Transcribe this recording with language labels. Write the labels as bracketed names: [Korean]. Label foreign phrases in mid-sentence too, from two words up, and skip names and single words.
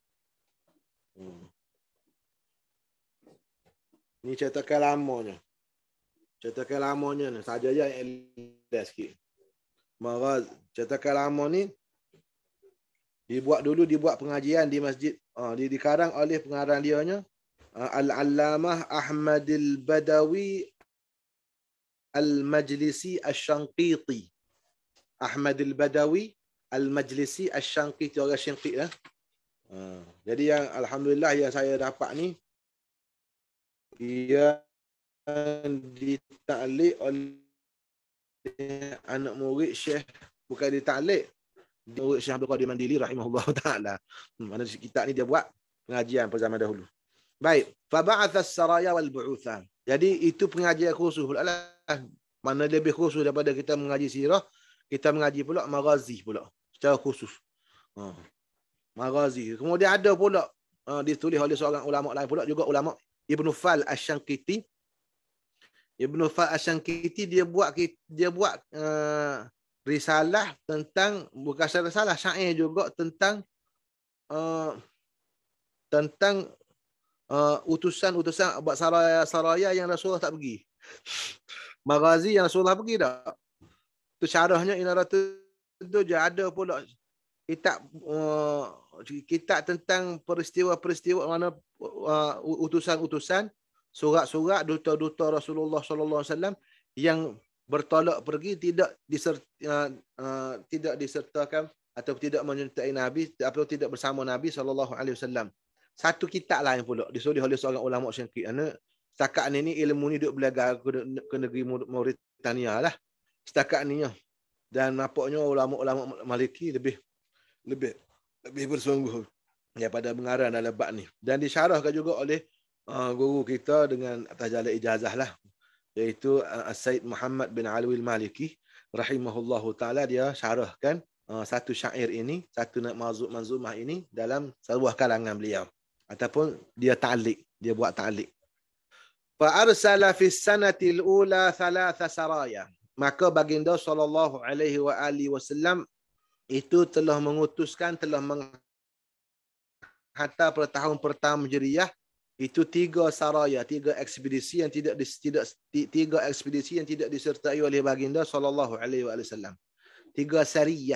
[Malay] Ni cetakan lamanya. Cetakan lamanya ni saja je yang elok sikit. Maghazi cetakan lama ni dibuat pengajian di masjid. Dikarang oleh pengarang dianya Al-Allamah Ahmadil Badawi Al-Majlisi Asy-Syanqiti. Ahmadil Badawi Al-Majlisi Asy-Syanqiti, orang Syanqiti lah. Jadi yang alhamdulillah yang saya dapat ni ia ditaklik oleh anak murid Syekh, bukan ditaklik, murid Syekh Abdul Qadir Mandili [Arabic] rahimahullah taala. [Malay] Mana kitab ni dia buat pengajian pada zaman dahulu. Baik, [Arabic] fa ba'atha as-saraya wal bu'uthan. [Malay] Jadi itu pengajian khusus pula lah. Mana lebih khusus daripada kita mengaji sirah, kita mengaji pula maghazi pula secara khusus. Maghazi. Kemudian ada pula ditulis oleh seorang ulama lain pula juga, ulama Ibnu Fal Asy-Syanqiti. Ibnu Fal Asy-Syanqiti dia buat risalah tentang, bukan risalah, syair juga tentang utusan-utusan buat saraya yang Rasulullah tak pergi. Maghazi yang Rasulullah pergi tak. Tu syarahnya Inaratud Duja. Ada pula kitab tentang peristiwa-peristiwa mana utusan-utusan, surat-surat duta-duta Rasulullah [Arabic] sallallahu alaihi wasallam [Malay] yang bertolak pergi tidak disertakan atau tidak menyertai Nabi atau tidak bersama Nabi [Arabic] sallallahu alaihi wasallam. [Malay] Satu kitab lain pula disulis oleh seorang ulama Syanqiti. Setakat ni ilmu ni duk belajar ke negeri Mauritania lah. Setakat ni. Dan nampaknya ulama-ulama Maliki lebih bersungguh daripada mengarang dalam bab ni. Dan disyarahkan juga oleh guru kita dengan atas jalan ijazah lah, iaitu Said Muhammad bin Alwi Al-Maliki [Arabic] rahimahullahu taala. [Malay] Dia syarahkan satu syair ini, satu manzumah ini dalam sebuah karangan beliau, ataupun dia ta'liq, dia buat ta'liq. [Arabic] Fa arsala fi sanatil ula thalatha saraya. [Malay] Maka baginda [Arabic] sallallahu alaihi wasallam [Malay] itu telah mengutuskan, telah menghantar pada tahun pertama Hijriah itu 3 saraya, 3 ekspedisi yang tidak disertai oleh baginda [Arabic] sallallahu alaihi wasallam. [Malay] 3 sariyah.